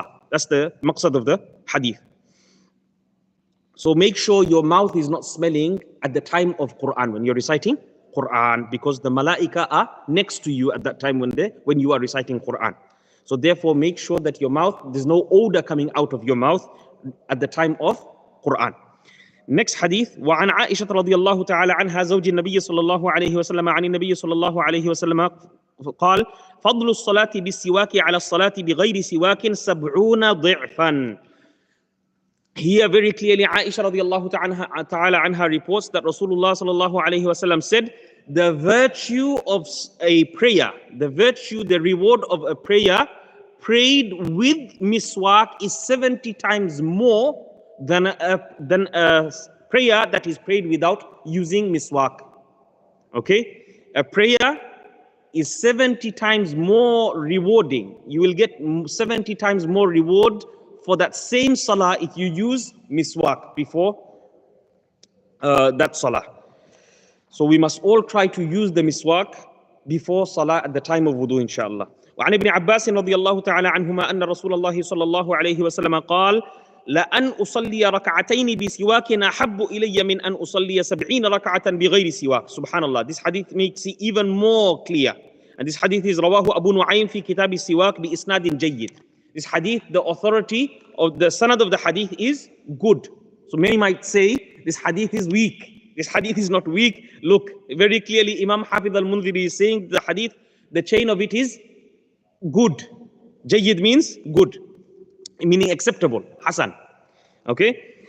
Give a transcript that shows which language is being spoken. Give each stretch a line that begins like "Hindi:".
English: That's the maqsad of the hadith. So make sure your mouth is not smelling at the time of Quran, when you're reciting Quran, because the malaika are next to you at that time when you are reciting Quran. So therefore make sure that your mouth, there's no odor coming out of your mouth at the time of Quran. Next hadith,
Arabic: وعن عائشة رضي الله تعالى عنها زوج النبي صلى الله عليه وسلم عن النبي صلى الله عليه وسلم قال فضل الصلاة بالسواك على الصلاة بغير سواك 70 ضعفا.
English: Here very clearly Aisha radiallahu ta'ala anha reports that Rasulullah sallallahu alayhi wasallam said the virtue of a prayer, the virtue, the reward of a prayer prayed with miswak is 70 times more than a prayer that is prayed without using miswak. Okay? A prayer is 70 times more rewarding. You will get 70 times more reward for that same salah if you use miswak before that salah. So we must all try to use the miswak before salah at the time of wudu, inshallah.
Arabic: وعن ابن عباس رضي الله تعالى عنهما أن رسول الله صلى الله عليه وسلم قال لأن أصلي ركعتين بسواك أحب إلي من أن أصلي 70 ركعة بغير سواك.
English: Subhanallah, this hadith makes it even more clear. And this hadith is
Arabic: رواه أبو نعيم في كتاب السواك بإسناد جيد.
English: This hadith, the authority of the sanad of the hadith is good. So many might say this hadith is weak. This hadith is not weak. Look, very clearly Imam Hafidh al-Mundhiri is saying the hadith, the chain of it is good. Jayyid means good, meaning acceptable. Hasan. Okay?